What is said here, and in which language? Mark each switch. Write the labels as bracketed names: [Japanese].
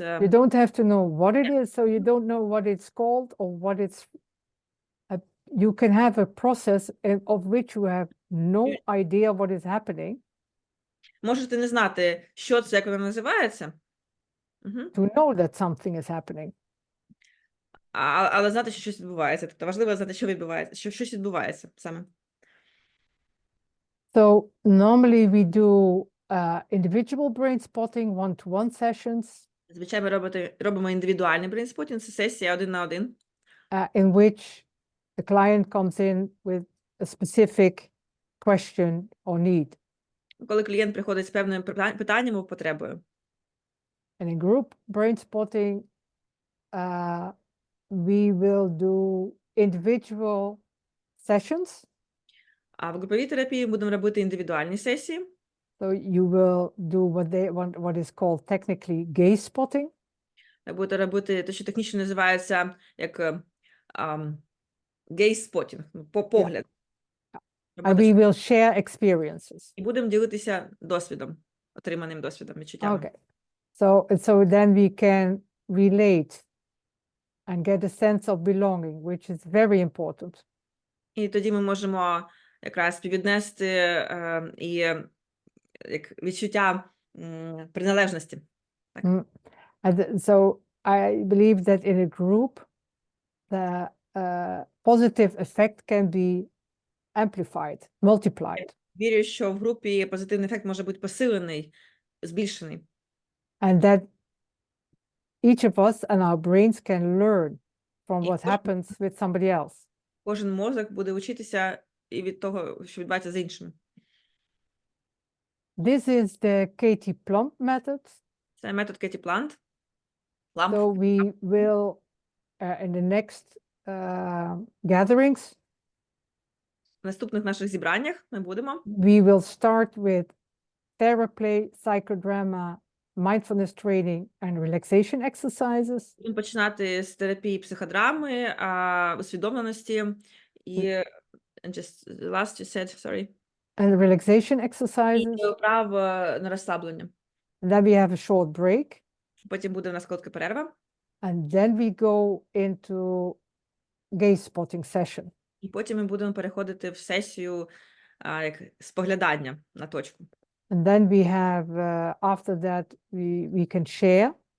[English] You don't have to know what it is, so you don't know what it's called or what it's... You can have a process of which you have no idea what is happening. [Ukrainian] Можете не знати, що це, як воно називається. [English] To know that something is happening. [Ukrainian] але знати, що щось відбувається. Тобто важливо знати, що відбувається, що щось відбувається саме. [English] So normally we do individual brain spotting, one-to-one sessions, [Ukrainian] Звичайно, робимо індивідуальний брейнспотінг, це сесія 1 на 1, [English] in which the client comes in with a specific question or need. [Ukrainian] коли клієнт приходить з певним питанням або потребою. [English] And in group brain spotting, we will do individual sessions. [Ukrainian] А в груповій терапії будемо робити індивідуальні сесії. [English] So you will do what is called technically gaze spotting. [Ukrainian] Будете робити те, що технічно називається як гейз-спотінг, погляд. [English] And we will share experiences. [Ukrainian] І будемо ділитися досвідом, отриманим досвідом, відчуттями. [English] Okay. So then we can relate and get a sense of belonging, which is very important. [Ukrainian] І тоді ми можемо якраз співвіднести і як відчуття приналежності. [English] And so I believe that in a group, the positive effect can be amplified, multiplied. [Ukrainian] Вірю, що в групі позитивний ефект може бути посилений, збільшений. [English] And that each of us and our brains can learn from [Ukrainian] І [English] what happens with somebody else. [Ukrainian] Кожен мозок буде вчитися і від того, що відбувається з іншими. [English] This is the Katie Plump method. [Ukrainian] Це метод Кеті Плант. [English] So we will, in the next gatherings, [Ukrainian] В наступних наших зібраннях ми будемо [English] we will start with theraplay, psychodrama, mindfulness training, and relaxation exercises. [Ukrainian] Будемо починати з терапії психодрами, усвідомленості і [English] and just last you said, sorry. And relaxation [Ukrainian] І [English] exercises. [Ukrainian] вправ на розслаблення. [English] Then we have a short break. [Ukrainian] Потім буде у нас коротка перерва. [English] And then we go into gaze spotting session. [Ukrainian] І потім ми будемо переходити в сесію як споглядання на точку. [English] And then we have, after that, we can share.